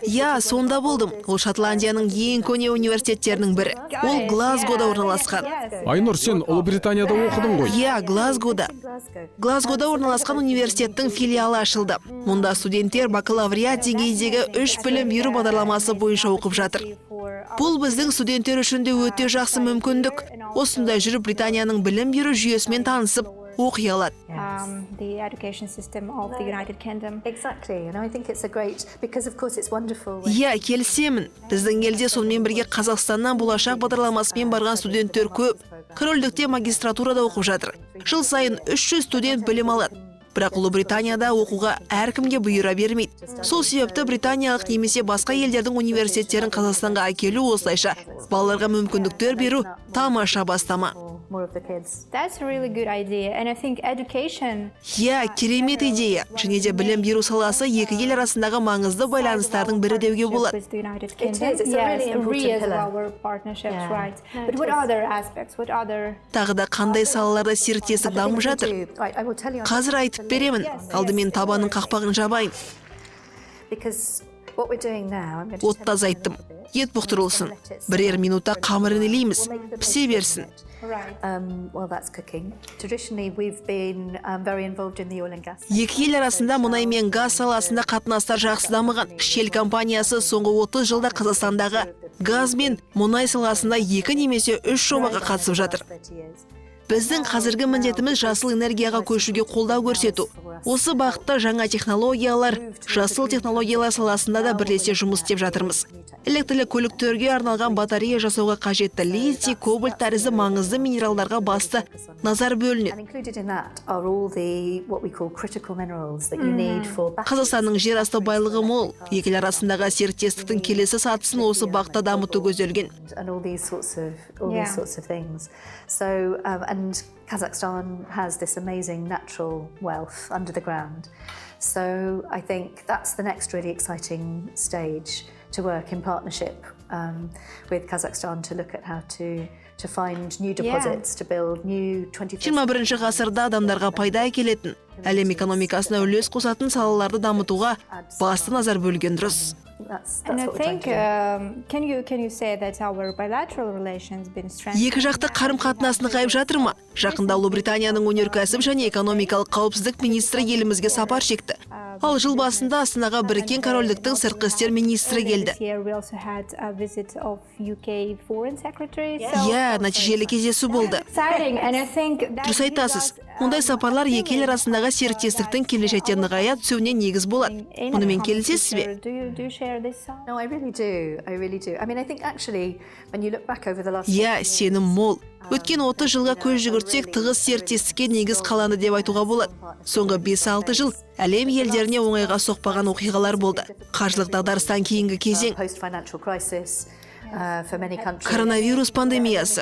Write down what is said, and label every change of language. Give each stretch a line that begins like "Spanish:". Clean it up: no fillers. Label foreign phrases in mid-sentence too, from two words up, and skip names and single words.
Kazakh: Иә, сонда болдым. Ол Шотландияның ең көне университеттерінің бірі. Ол Глазгода орналасқан. Айнұр, сен Ұлыбританияда оқыдың ғой. Иә, Глазгода.
English: Glasgow.
Kazakh: Глазгода орналасқан университеттің филиалы ашылды. Мұнда студенттер бакалавриат деңгейдегі 3 білім беру бағдарламасы бойынша оқып жатыр. Бұл біздің студенттер үшін де өте жақсы мүмкіндік. Осында жүріп Британияның білім беру жүйесімен танысып, оқи алады.
English: The education system of the United Kingdom. Exactly, and I think it's a great because of course it's wonderful. when-
Kazakh: Иә, келісемін. Біздің елде сонымен бірге Қазақстаннан болашақ бағдарламасымен барған студенттер көп. Корольдікте магистратурада оқып жатыр. Жыл сайын 300 студент білім алады. Бірақ Ұлыбританияда оқуға әркімге бұйыра бермейді. Сол себепті британиялық немесе басқа елдердің университеттерін Қазақстанға әкелу, осылайша балаларға мүмкіндіктер беру тамаша бастама.
English: More of the kids. That's a really good idea, and I think education
Kazakh: Иә, керемет идея. Және де білім беру саласы екі ел арасындағы маңызды байланыстардың бірі деуге болады.
English: with the United It Kingdom. is, it's a really important of pillar. our partnerships, Yeah. right? No, But it what is. other aspects? What other?
Kazakh: Тағы да қандай салаларда серіктестік дамып жатыр?
English: Right, I will tell you.
Kazakh: Қазір айтып беремін. Алдымен табанның қақпағын жабайын.
English: Because what we're doing now, I'm going to
Kazakh: От тазайттым. Ет бұқтырылсын. Бірер минутта қамырын илейміз. Пісе берсін.
English: Right. well, that's cooking. Traditionally, we've been very involved in the oil and gas.
Kazakh: Екі ел арасында мұнай мен газ саласында қатынастар жақсы дамыған. Шел компаниясы соңғы 30 жылда Қазақстандағы газ мен мұнай саласында 2 немесе 3 жобаға қатысып жатыр.
English: 30 years.
Kazakh: Біздің қазіргі міндетіміз жасыл энергияға көшуге қолдау көрсету. Осы бағытта жаңа технологиялар, жасыл технологиялар саласында да бірлесе жұмыс істеп жатырмыз. Электрлі көліктерге арналған батарея жасауға қажетті литий, кобальт тәрізді маңызды минералдарға басты назар
English: And
Kazakh: бөлінеді.
English: included in that are all the what we call critical minerals that you need for batteries.
Kazakh: Қазақстанның жер асты байлығы мол. Екі ел арасындағы серіктестіктің келесі сатысын осы бағытта дамыту көзделген.
English: And all these sorts of Yeah. things. So and Kazakhstan has this amazing natural wealth under the ground. So I think that's the next really exciting stage to work in partnership with Kazakhstan to look at how to find new deposits, to build new 21st
Kazakh: 21 ғасырда адамдарға пайда әкелетін, әлем экономикасына үлес қосатын салаларды дамытуға басты назар бөлген дұрыс.
English: That's And I what we're trying think, to do. can you say that our bilateral relations been strengthened?
Kazakh: Екі жақты қарым-қатынас нығайып жатыр ма? Жақында Ұлыбританияның өнеркәсіп және экономикалық қауіпсіздік министрі елімізге сапар шекті. Ал жыл басында Астанаға Біріккен Корольдіктің сыртқы істер министрі келді.
English: This year we also had a visit of UK foreign secretary.
Kazakh: Иә, нәтижелі кездесу болды.
English: Exciting, and I think that
Kazakh: Дұрыс айтасыз. Мұндай сапарлар екі ел арасындағы серіктестіктің келешекте нығая түсуіне негіз болады. Мұнымен келісесіз бе?
English: Do you share share this song? No, I really do. I really do. I mean, I think actually, when you look back over the last...
Kazakh: Иә, сенім мол. Өткен 30 жылға көз жүгіртсек, тығыз серіктестікке негіз қаланды деп айтуға болады. Соңғы 5-6 жыл әлем елдеріне оңайға соқпаған оқиғалар болды. Қаржылық дағдарыстан кейінгі кезең, коронавирус пандемиясы.